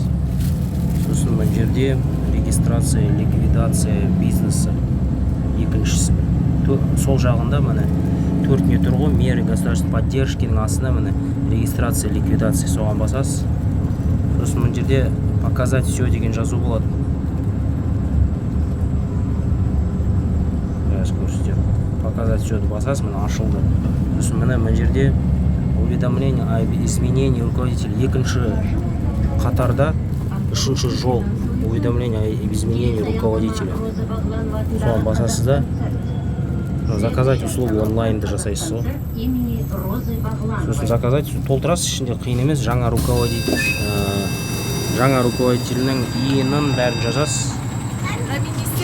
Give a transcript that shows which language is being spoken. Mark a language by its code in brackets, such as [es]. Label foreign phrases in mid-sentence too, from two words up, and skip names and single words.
[kk] Сосын мына жерде регистрация, ликвидация бизнесі екіншісі. Сол жағында міне төртіне тұр ғой. [ru] Меры государственной поддержкінің [kk] астында міне регистрация, ликвидация соған басасыз. Сосын мына жерде [ru] показать все [kk] деген жазу болады. Biraz көрсетемін. [ru] Показать все [kk] басасыз, міне ашылды. Сосын мына жерде [ru] уведомление о изменении руководителя [kk] екінші қатарда үшінші жол [ru] уведомление о изменении руководителя. [kk] Соған басасыз да [ru] заказать услугу [kk] онлайнда жасайсыз ғой. Сосын заказать толтырасыз, ішінде қиын емес. Жаңа руководитель, жаңа руководителінің иінін бәрін жазасыз.